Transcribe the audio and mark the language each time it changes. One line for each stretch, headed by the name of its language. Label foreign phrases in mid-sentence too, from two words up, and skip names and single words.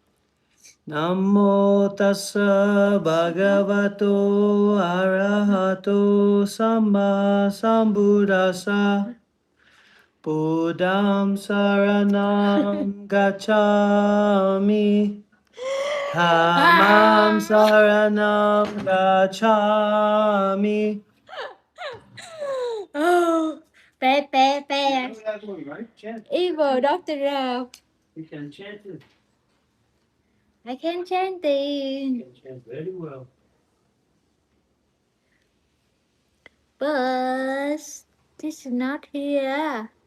Pali: Namo tassa bhagavato arahato samma sambuddhassa. Buddham saranam gacchami. Dhammam saranam gacchami.
English: Oh, bad. You know that one, right? Chant. Evil Dr. Rao. You can chant it. I can chant You it. can chant very well. But this is not here.